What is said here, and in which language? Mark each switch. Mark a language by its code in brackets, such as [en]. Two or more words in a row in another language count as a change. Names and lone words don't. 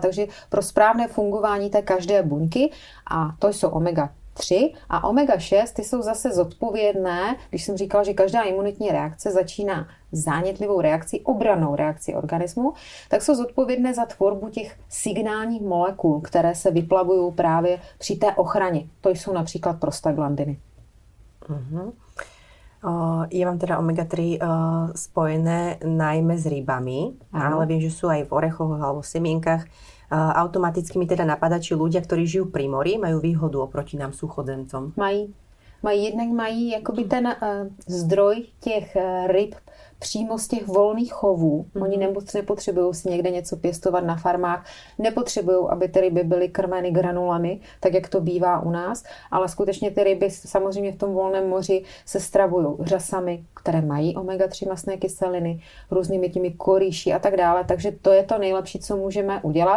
[cs] Takže pro správné fungování té každé buňky, a to jsou omega-3 a omega-6, ty jsou zase zodpovědné, když jsem říkala, že každá imunitní reakce začíná zánětlivou reakcí, obrannou reakcí organismu, tak jsou zodpovědné za tvorbu těch signálních molekul, které se vyplavují právě při té ochraně. To jsou například prostaglandiny. [sk] Ja mám teda omega-3 spojené najmä s rybami, ale viem, že sú aj v orechoch alebo v semienkach. Automaticky mi teda napadá, či ľudia, ktorí žijú pri mori, majú výhodu oproti nám suchodzemcom. [cs] Mají. mají jakoby ten zdroj těch ryb přímo z těch volných chovů. Oni nepotřebují si někde něco pěstovat na farmách, nepotřebují, aby ty ryby byly krmeny granulami, tak jak to bývá u nás, ale skutečně ty ryby samozřejmě v tom volném moři se stravují řasami, které mají omega-3 mastné kyseliny, různými těmi korýši a tak dále, takže to je to nejlepší, co můžeme udělat.